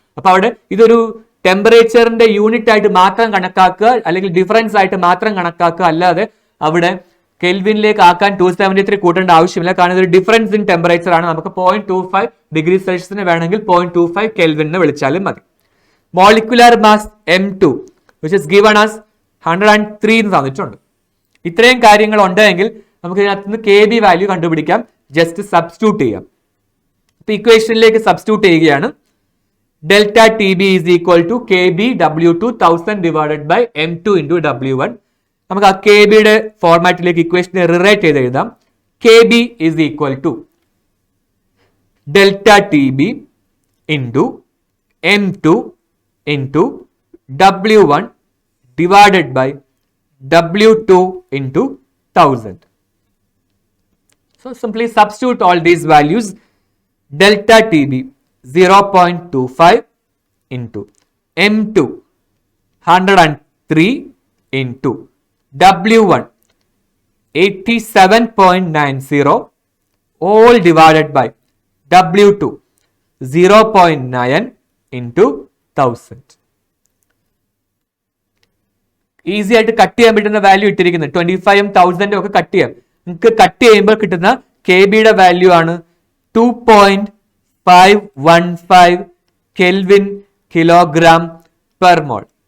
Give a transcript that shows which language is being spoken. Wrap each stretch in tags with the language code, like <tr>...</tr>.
<ml>അപ്പൊ അവിടെ ഇതൊരു ടെമ്പറേച്ചറിന്റെ യൂണിറ്റ് ആയിട്ട് മാത്രം കണക്കാക്കുക, അല്ലെങ്കിൽ ഡിഫറൻസ് ആയിട്ട് മാത്രം കണക്കാക്കുക, അല്ലാതെ അവിടെ കെൽവിനിലേക്ക് ആക്കാൻ 273 കൂട്ടേണ്ട ആവശ്യമില്ല. കാരണം ഇതൊരു ഡിഫറൻസ് ഇൻ ടെമ്പറേച്ചർ ആണ്. നമുക്ക് 0.25 ഡിഗ്രി സെൽഷ്യസിന് വേണമെങ്കിൽ 0.25 കെൽവിനെ വിളിച്ചാലും മതി.</ml> <en>molecular mass M2 which is given as 103</en> <ml>എന്ന് തന്നിട്ടുണ്ട്. ഇത്രയും കാര്യങ്ങൾ ഉണ്ടെങ്കിൽ നമുക്ക് ഇതിനകത്ത് നിന്ന് KB വാല്യൂ കണ്ടുപിടിക്കാം. ജസ്റ്റ് സബ്സ്റ്റിറ്റ്യൂട്ട് ചെയ്യാം. ഇപ്പൊ ഇക്വേഷനിലേക്ക് സബ്സ്റ്റിറ്റ്യൂട്ട് ചെയ്യുകയാണ്.</ml> <en>Delta T B is equal to KB W2 1000 divided by M2 into W1.</en> <ml>നമുക്ക് ആ KBയുടെ ഫോർമാറ്റിലേക്ക് ഇക്വേഷനെ റിറൈറ്റ് ചെയ്ത് എഴുതാം.</ml> <en>KB is equal to delta T B into M2 into W1 divided by W2 into 1000. So simply substitute all these values. Delta TB 0.25 into M2 103 into W1 87.90 all divided by W2 0.9 into 1000.</en> <ml>Easy ആയിട്ട് cut ചെയ്യാൻ പറ്റുന്ന value ഇട്ടിരിക്കുന്നത് 25ഉം 1000ഉം ഒക്കെ cut ചെയ്യാം. നിങ്ങൾക്ക് cut ചെയ്യുമ്പോൾ കിട്ടുന്ന KBയുടെ value ആണ് 2.515 കെൽവിൻ കിലോഗ്രാം പെർ മോൾ.</ml>